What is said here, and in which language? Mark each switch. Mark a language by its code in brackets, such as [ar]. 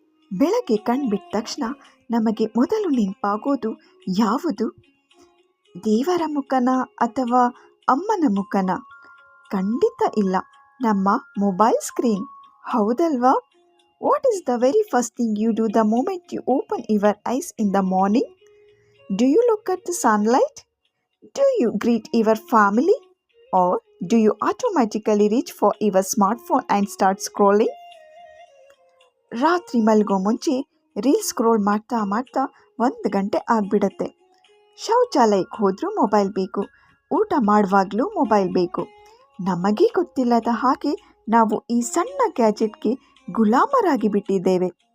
[kn] ಬೆಳಗ್ಗೆ ಕಣ್ಬಿಟ್ಟ ತಕ್ಷಣ ನಮಗೆ ಮೊದಲು ನೆನಪಾಗೋದು ಯಾವುದು? ದೇವರ ಮುಖನ ಅಥವಾ ಅಮ್ಮನ ಮುಖನ? ಖಂಡಿತ ಇಲ್ಲ, ನಮ್ಮ ಮೊಬೈಲ್ ಸ್ಕ್ರೀನ್. ಹೌದಲ್ವಾ? [en] What is the very first thing you do the moment you open your eyes in the morning? Do you look at the sunlight? Do you greet your family? Or do you automatically reach for your smartphone and start scrolling? [kn] ರಾತ್ರಿ ಮಲಗೋ ಮುಂಚೆ reel scroll ಮಾಡ್ತಾ ಮಾಡ್ತಾ 1 ಗಂಟೆ ಆಗಿಬಿಡತ್ತೆ. ಶೌಚಾಲಯಕ್ಕೆ ಹೋದರೂ mobile ಬೇಕು, ಊಟ ಮಾಡುವಾಗಲೂ ಮೊಬೈಲ್ ಬೇಕು. ನಮಗೆ ಗೊತ್ತಿಲ್ಲದ ಹಾಗೆ ನಾವು ಈ ಸಣ್ಣ ಗ್ಯಾಜೆಟ್ಗೆ ಗುಲಾಮರಾಗಿ ಬಿಟ್ಟಿದ್ದೇವೆ.